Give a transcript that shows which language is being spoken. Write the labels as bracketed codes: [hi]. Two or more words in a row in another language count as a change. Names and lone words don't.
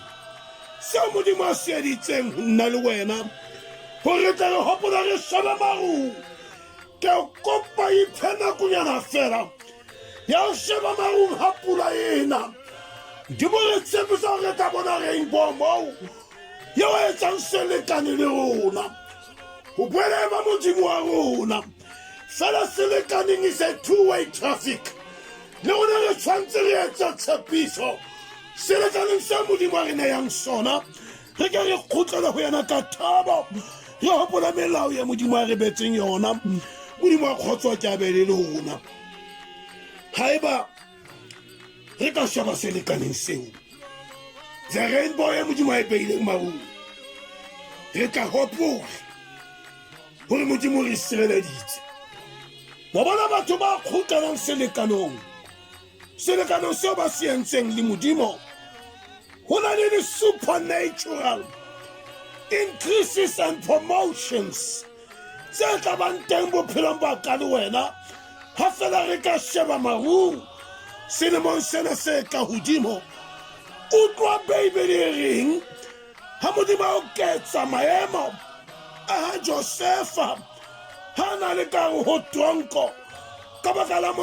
[st] seo modimo a se editseng ho nna le wena hore tla re hopola re sheba marung ke a kopa iphe nakonyana fela ya ho sheba marung ha pula ena modimo re tshepisa hore re tla bona rainbow moo yeo e etsang selekane le rona ho boele ba modimo wa rona fela selekaneng [en] is a two-way traffic [st] le rona re tshwantse re etsa tshepiso selekaneng se modimo a re nayang sona re ke re kgutlele ho yena ka thabo re hopola melao ya modimo a re betseng yona modimo a kgotswa ke a be le lona haeba re ka sheba selekaneng seo [en] the rainbow [st] ya modimo a e beileng marung re tla hopola hore modimo re sireleditse wa bona batho ba kgutlelang selekanong seo ba se entseng le modimo ho na le [en] supernatural increases and promotions [st] tse tla bang teng bophelong ba ka le wena ha fela re ka sheba marung selemong sena se ka hodimo utlwa Bible e reng ha modimo a oketsa maemo a Josefa ha na le ka ho tronko ka baka la